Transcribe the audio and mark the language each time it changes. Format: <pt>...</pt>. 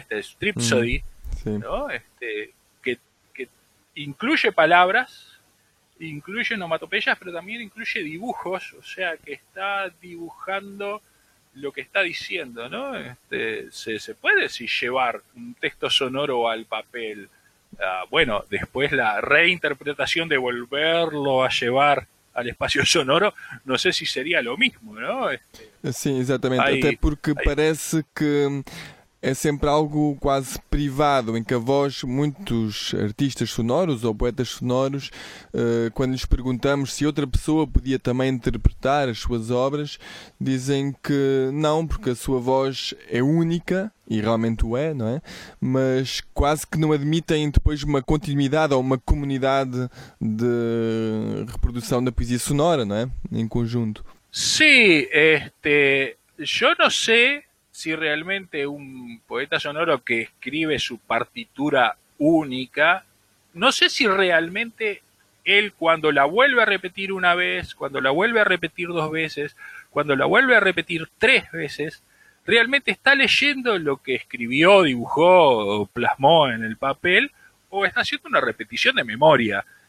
<es>Stripsody, ¿no? Que incluye palabras, incluye onomatopeyas, pero también incluye dibujos, o sea, que está dibujando lo que está diciendo, ¿no? Se puede, sí, llevar un texto sonoro al papel. Bueno, después la reinterpretación de volverlo a llevar al espacio sonoro, no sé si sería lo mismo, ¿no? Sí, exactamente.</es> <pt>Até porque parece que é sempre algo quase privado, em que a voz, muitos artistas sonoros ou poetas sonoros, quando lhes perguntamos se outra pessoa podia também interpretar as suas obras, dizem que não, porque a sua voz é única, e realmente o é, não é? Mas quase que não admitem depois uma continuidade ou uma comunidade de reprodução da poesia sonora, não é? Em conjunto. Sim, eu não sei</pt> <es>si realmente un poeta sonoro que escribe su partitura única, no sé si realmente él cuando la vuelve a repetir una vez, cuando la vuelve a repetir dos veces, cuando la vuelve a repetir tres veces, realmente está leyendo lo que escribió, dibujó o plasmó en el papel, o está haciendo una repetición de memoria.</es>